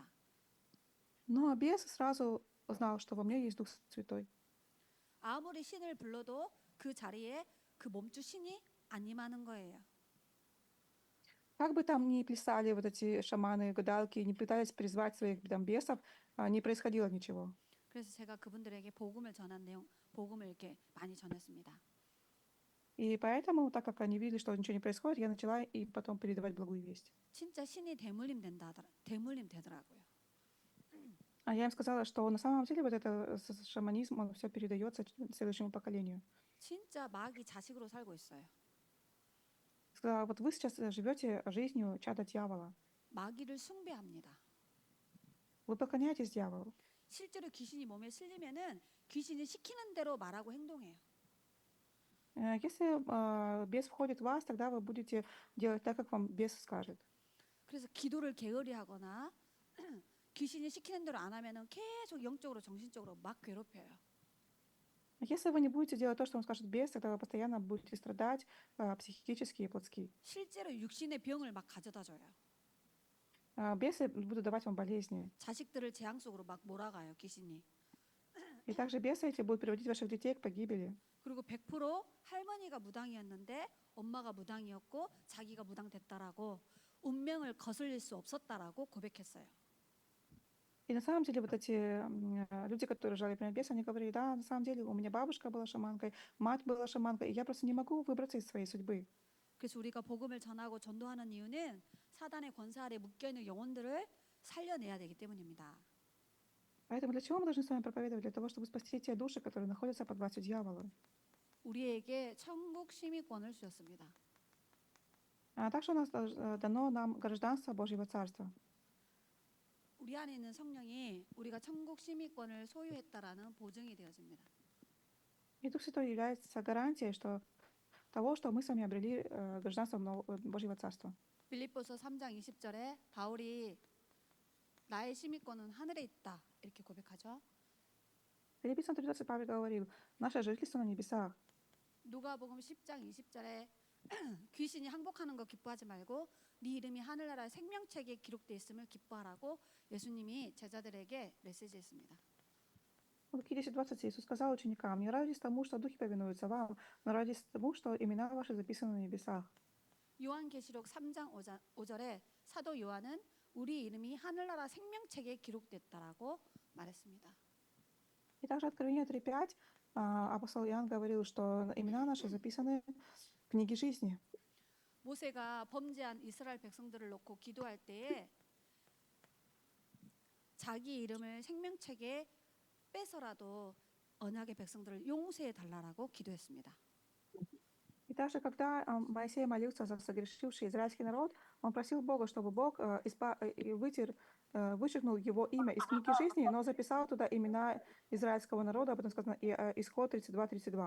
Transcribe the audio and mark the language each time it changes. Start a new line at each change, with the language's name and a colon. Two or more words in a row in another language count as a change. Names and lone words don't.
Russian: Но бес сразу знал, что во мне есть Дух Святой.
Korean: 아무리 신을 불러도 그 자리에 그 몸주 신이 안 임하는 거예요.
Russian: Как бы там ни плясали вот эти шаманы, гадалки, не пытались призвать своих там бесов, не происходило ничего.
Korean: 그래서 제가 그분들에게 복음을 전한 내용, 복음을 이렇게 많이 전했습니다.
Russian: И поэтому, так как они видели, что ничего не происходит, я начала и потом передавать благую весть.
Korean: 진짜 신이 대물림 되더라고요.
Russian: Я им сказала, что на самом деле вот это шаманизм, он все передается следующему поколению.
Korean: 진짜 마귀 자식으로 살고 있어요.
Russian: Сказала, вот вы сейчас живете жизнью чада дьявола.
Korean: 마귀를 숭배합니다.
Russian: Вы поклоняетесь дьяволу.
Korean: 실제로 귀신이 몸에 실리면은 귀신이 시키는 대로 말하고 행동해요.
Russian: Если бес входит в вас, тогда вы будете делать так, как вам бес скажет.
Korean: 그래서 기도를 게으리하거나 귀신이 시키는 대로 안 하면은 계속 영적으로 정신적으로 막 괴롭혀요.
Russian: Если вы не будете делать то, что вам скажет бес, тогда вы постоянно будете страдать психически и плотски.
Korean: 실제로 육신의 병을 막 가져다 줘요.
Russian: Бесы будут давать вам болезни.
Korean: 자식들을 재앙 속으로 막 몰아가요, 귀신이.
Russian: И также бесы эти будут приводить ваших детей к погибели.
Korean: 그리고 100% 할머니가 무당이었는데 엄마가 무당이었고 자기가 무당됐다라고 운명을 거슬릴 수 없었다라고 고백했어요.
Russian: И на самом деле вот эти люди, которые жали прям беса, они говорили, да, на самом деле у меня бабушка была шаманкой, мать была шаманкой, и я просто не могу выбраться из своей судьбы.
Korean: 그래서 우리가 복음을 전하고 전도하는 이유는 사단의 권세 아래 묶여 있는 영혼들을 살려내야 되기 때문입니다.
Russian: Поэтому для чего мы должны с вами проповедовать? Для того, чтобы спасти те души, которые находятся под властью дьявола.
Korean: 우리에게 천국 시민권을 주셨습니다.
Russian: Также у нас дано нам гражданство Божьего Царства.
Korean: 우리 안에 있는 성령이 우리가 천국 시민권을 소유했다라는 보증이 되어집니다.
Russian: И Дух Святой является гарантией того, что мы с вами обрели гражданство Божьего Царства.
Korean: 빌립보서 3장 20절에 바울이 나의 시민권은 하늘에 있다 이렇게 고백하죠.
Russian: Филиппийцам 3:20 Павел говорил, наше жительство на небесах.
Korean: 누가복음 10장 20절에 귀신이 항복하는 거 기뻐하지 말고 네 이름이 하늘나라 생명책에 기록되어 있음을 기뻐하라고 예수님이 제자들에게 메시지했습니다.
Russian: В Луки 10:20 Иисус сказал ученикам, не радуйтесь тому, что духи повинуются вам, но радуйтесь тому, что имена ваши записаны на небесах.
Korean: 요한계시록 3장 5절에 사도 요한은 우리 이름이 하늘나라 생명책에 기록됐다라고 말했습니다.
Russian: И также Откровение 3:5 апостол Иоанн говорил, что имена наши записаны в книге жизни.
Korean: 모세가 범죄한 이스라엘 백성들을 놓고 기도할 때에 자기 이름을 생명책에 빼서라도 언약의 백성들을 용서해 달라라고 기도했습니다.
Russian: И также, когда Моисей молился за согрешивший израильский народ, он просил Бога, чтобы Бог вычеркнул его имя из книги жизни, но записал туда имена израильского народа, об этом сказано Исход 32:32.